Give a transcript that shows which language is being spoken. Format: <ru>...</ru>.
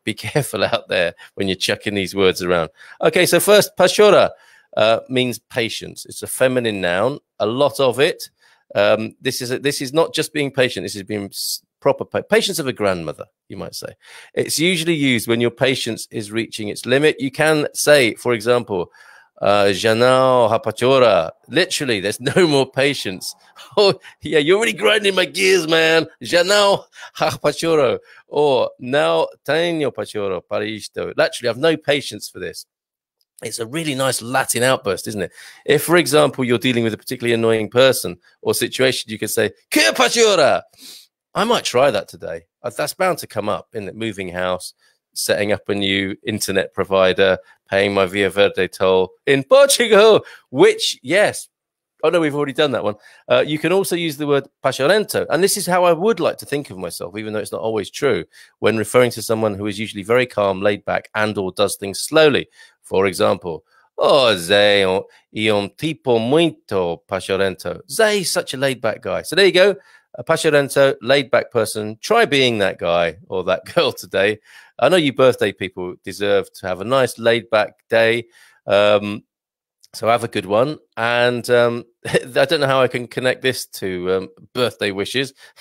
<en>Be careful out there when you're chucking these words around. Okay, so first, pachora means patience. It's a feminine noun, a lot of it. This is not just being patient. This is being proper patience of a grandmother, you might say. It's usually used when your patience is reaching its limit. You can say, for example,</en> <pt>já não há pachora.</pt> <en>Literally, there's no more patience. Oh, yeah, you're really grinding my gears, man.</en> <pt>Já não há pachora. Or, não tenho pachora para isto.</pt> <en>Literally, I have no patience for this. It's a really nice Latin outburst, isn't it? If, for example, you're dealing with a particularly annoying person or situation, you can say,</en> <pt>que pachora.</pt> <en>I might try that today. That's bound to come up in the moving house, setting up a new internet provider, paying my Via Verde toll in Portugal, which, yes, Oh, no, we've already done that one. You can also use the word passionento. And this is how I would like to think of myself, even though it's not always true, when referring to someone who is usually very calm, laid back, and or does things slowly. For example,</en> <pt>oh, Zé é tipo muito passionento.</pt> <en>Zé is such a laid back guy. So there you go. A passionento, laid back person. Try being that guy or that girl today. I know you birthday people deserve to have a nice laid back day. So have a good one. And I don't know how I can connect this to birthday wishes.</en>